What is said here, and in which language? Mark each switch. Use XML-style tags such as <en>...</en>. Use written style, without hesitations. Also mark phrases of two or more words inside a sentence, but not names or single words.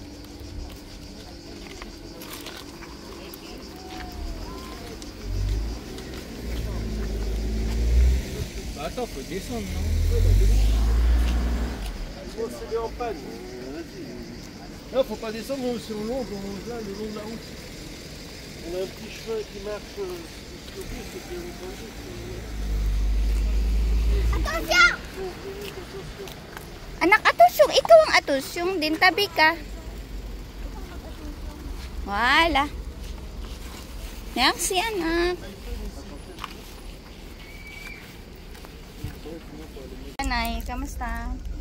<fr>Attends, faut descendre, non? Oh, c'est en panne. Non, faut pas descendre, on longe là, le long de la route. On a un petit chemin qui marche jusqu'au bout, c'est bien entendu. Attention!</fr> <tl>Anak, atusyong. Ikaw ang atusyong din. Tabi ka. Wala. Merci, anak. Nay, kamusta?</tl>